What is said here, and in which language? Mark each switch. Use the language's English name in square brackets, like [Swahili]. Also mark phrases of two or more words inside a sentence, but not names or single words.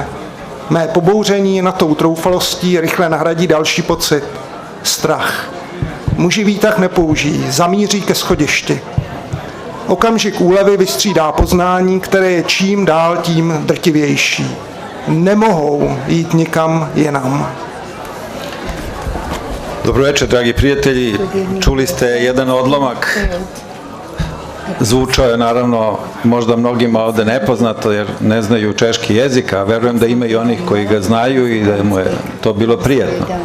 [Czech] Mé pobouření na tou troufalostí rychle nahradí další pocit. Strach. Muži výtah nepoužijí, zamíří ke schodišti. Okamžik úlevy vystřídá poznání, které je čím dál tím drtivější. Nemohou jít nikam jinam. [Serbian] Dobro večer, dragi prijatelji. Čuli ste jedan odlomak Zvučao je naravno možda mnogima ovde nepoznato jer ne znaju češki jezik, a verujem da ima i onih koji ga znaju i da mu je to bilo prijatno.